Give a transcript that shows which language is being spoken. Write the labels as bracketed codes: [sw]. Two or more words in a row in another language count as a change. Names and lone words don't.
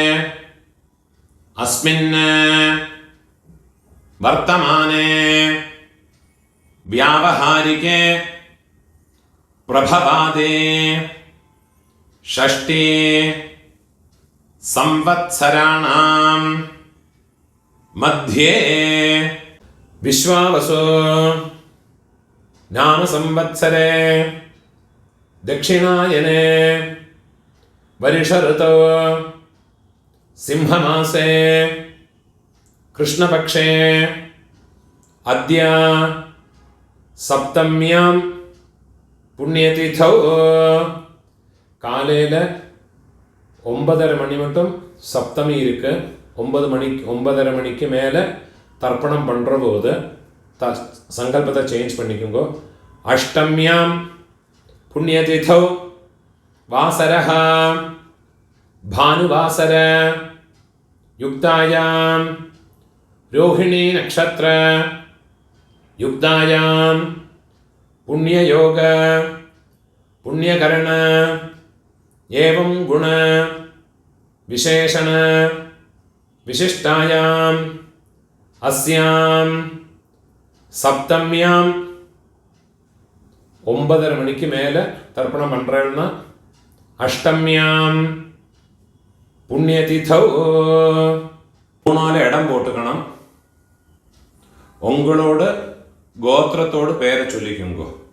[sa] अस्मिन् वर्तमाने व्यावहारिके प्रभवादे षष्ठी संवत्सराणां मध्ये विश्वावसु नाम संवत्सरे दक्षिणायने वर्ष ऋतौ सिंहमासे कृष्णपक्षे अद्य सप्तम्यां पुण्यतिथौ [ta] காலையில் 9:30 மணி மட்டும் சப்தமி இருக்கு. 9:30 மணிக்கு மேலே தர்ப்பணம் பண்ணுற போது சங்கல்பத்தை சேஞ்ச் பண்ணிக்கோங்க. [sa] अष्टम्यां पुण्यतिथौ वासरः भानुवासर युक्तायां रोहिणी नक्षत्र युक्तायां पुण्ययोग पुण्यकरण एवं गुण विशेषण विशिष्टायां अस्यां सप्तम्यां [ta] 9:30 மணிக்கு மேலே தர்ப்பணம் பண்ணுறேன்னா [sa] अष्टम्यां पुण्यतिथौ [ta] 3 இடம் போட்டுக்கணும். உங்களோட கோத்திரத்தோடு பேரை சொல்லிக்குங்க.